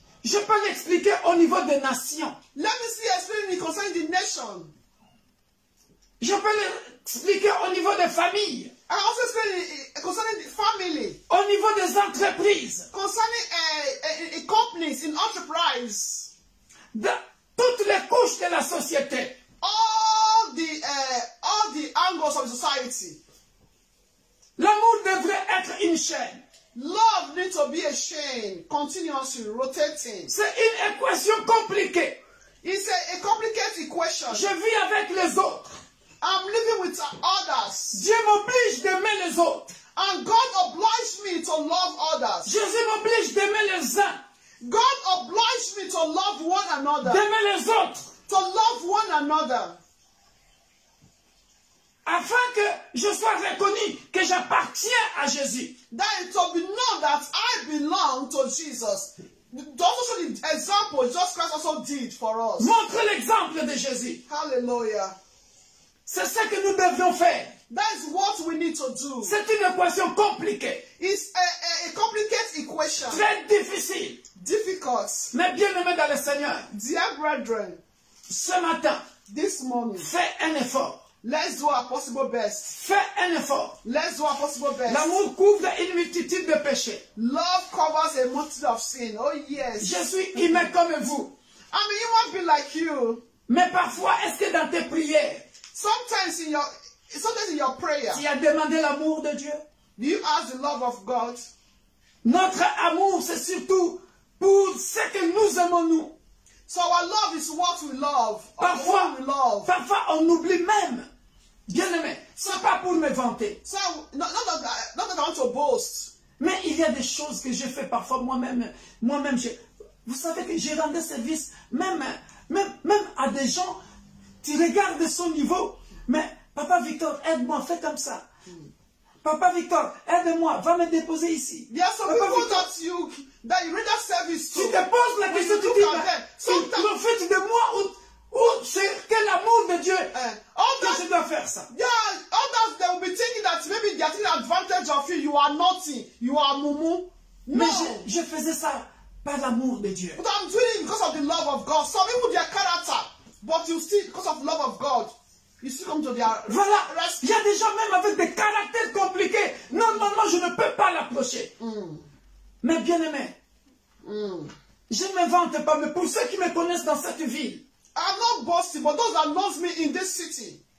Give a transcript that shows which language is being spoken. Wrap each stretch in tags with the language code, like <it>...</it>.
<fr>Je peux l'expliquer au niveau des nations.</fr> <en>Let me see explaining it concerning the nation.</en> <fr>Je peux l'expliquer au niveau des familles.</fr> <en>I also explain it concerning the family,</en> <fr>Au niveau des entreprises.</fr> <en>concerning companies in enterprise,</en> <fr>De toutes les couches de la société.</fr> <en>all the angles of society.</en> <fr>L'amour devrait être une chaîne.</fr> <en>Love needs to be a chain, continuously rotating.</en> <fr>C'est une équation compliquée.</fr> <en>It's a complicated equation.</en> <fr>Je vis avec les autres.</fr> <en>I'm living with others,</en> <fr>Dieu m'oblige d'aimer les autres.</fr> <en>and God obliged me to love others.</en> <fr>Jésus m'oblige d'aimer les uns,</fr> <en>God obliged me to love one another,</en> <fr>d'aimer les autres,</fr> <en>to love one another,</en> <fr>afin que je sois reconnu que j'appartiens à Jésus.</fr> <en>that it will be known that I belong to Jesus. Also the example Jesus Christ also did for us.</en> <fr>Montre l'exemple de Jésus. Hallelujah. C'est ce que nous devions faire.</fr> <en>That is what we need to do.</en> <fr>C'est une équation compliquée,</fr> <en>It's a complicated equation,</en> <fr>très difficile.</fr> <en>difficult.</en> <fr>Mais bien aimé dans le Seigneur,</fr> <en>Dear brethren,</en> <fr>ce matin,</fr> <en>this morning,</en> <fr>fais un effort.</fr> <en>let's do our possible best.</en> <fr>Fais un effort.</fr> <en>Let's do our possible best.</en> <fr>L'amour couvre une multitude de péchés.</fr> <en>Love covers a multitude of sin. Oh yes.</en> <fr>Je suis humain comme vous.</fr> <en>I mean, human being like you.</en> <fr>Mais parfois, est-ce que dans tes prières,</fr> <en>Sometimes in your prayer,</en> <fr>tu as demandé l'amour de Dieu?</fr> <en>do you ask the love of God?</en> <fr>Notre amour, c'est surtout pour ce que nous aimons nous.</fr> <en>So our love is what we love.</en> <fr>Parfois,</fr> <en>What we love.</en> <fr>parfois on oublie même. Bien aimé, c'est pas pour me vanter.</fr> <en>So not that I want to boast.</en> <fr>Mais il y a des choses que je fais parfois moi-même. Vous savez que j'ai rendu service même à des gens. Tu regardes son niveau. Mais Papa Victor, aide-moi, fais comme ça. Papa Victor, aide-moi, va me déposer ici.</fr> <en>There are some Papa people Victor, that you render service to.</en> <fr>tu te poses la question, tu</fr> <en>look</en> <fr>dis,</fr> <en>at them,</en> <fr>il profite de moi ou c'est quel amour de Dieu que je dois faire ça.</fr> <en>Yeah, others they will be thinking that maybe they are taking advantage of you. You are nothing. You are mumu. No.</en> <fr>Mais je faisais ça par l'amour de Dieu.</fr> <en>But I'm doing it because of the love of God. Some people their character, but you still because of the love of God, you still come to their</en> <fr>Voilà, il</fr> <en>rescue.</en> <fr>y a des gens même avec des caractères compliqués. Normalement, je ne peux pas l'approcher. Mais bien aimé, je ne m'invente pas, mais pour ceux qui me connaissent dans cette ville,</fr> <en>I'm not boasting, but those that knows me in this city,</en>